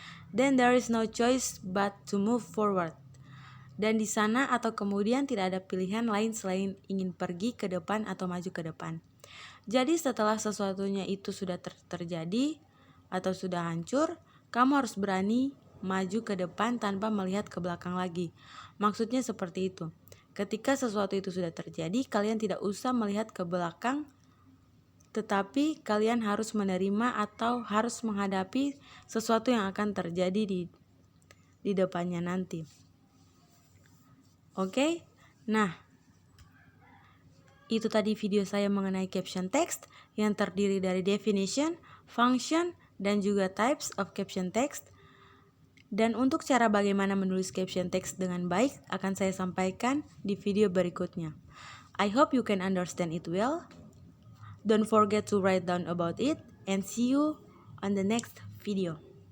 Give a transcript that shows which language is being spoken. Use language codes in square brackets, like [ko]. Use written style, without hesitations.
[en] Then there is no choice but to move forward. [id] Dan di sana atau kemudian tidak ada pilihan lain selain ingin pergi ke depan atau maju ke depan. Jadi setelah sesuatunya itu sudah terjadi atau sudah hancur, kamu harus berani maju ke depan tanpa melihat ke belakang lagi. Maksudnya seperti itu. Ketika sesuatu itu sudah terjadi, kalian tidak usah melihat ke belakang, tetapi kalian harus menerima atau harus menghadapi sesuatu yang akan terjadi di depannya nanti. Oke? Nah, itu tadi video saya mengenai caption text yang terdiri dari definition, function, dan juga [en] types of caption text. [id] Dan untuk cara bagaimana menulis caption text dengan baik akan saya sampaikan di video berikutnya. [en] I hope you can understand it well. Don't forget to write down about it and see you on the next video.